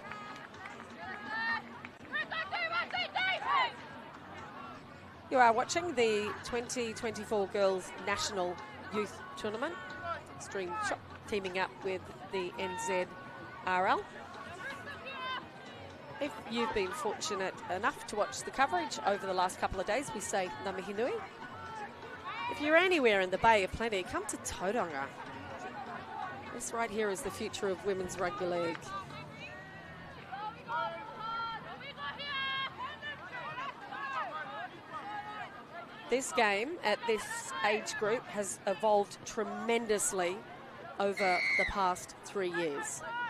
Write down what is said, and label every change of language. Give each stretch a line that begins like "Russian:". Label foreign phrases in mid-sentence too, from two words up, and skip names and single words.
English: You are watching the 2024 Girls National Youth Tournament. Stream Shop teaming up with the NZRL. If you've been fortunate enough to watch the coverage over the last couple of days, we say
Māori: ngā mihi nui.
English: If you're anywhere in the Bay of Plenty, come to Tauranga. This right here is the future of women's rugby league. This game at this age group has evolved tremendously over the past 3 years.